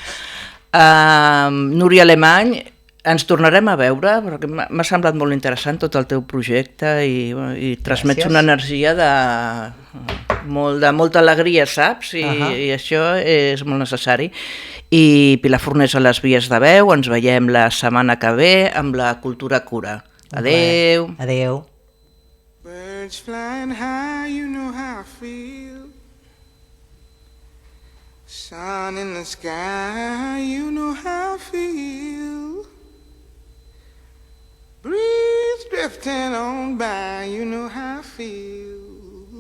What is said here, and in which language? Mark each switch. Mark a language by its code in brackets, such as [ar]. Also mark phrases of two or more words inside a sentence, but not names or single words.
[ca] Núria Alemany, ens tornarem a veure, perquè m'ha semblat molt interessant tot el teu projecte i transmets una energia de molta alegria, saps? I això és molt necessari. I Pilar Fornés a les vies de veu, ens veiem la setmana que ve amb la Cultura Cura. Adeu. Adeu. [en] Birds flying high, you know how I feel. Sun in the sky, you know how I feel. Breeze drifting on by, you know how I feel.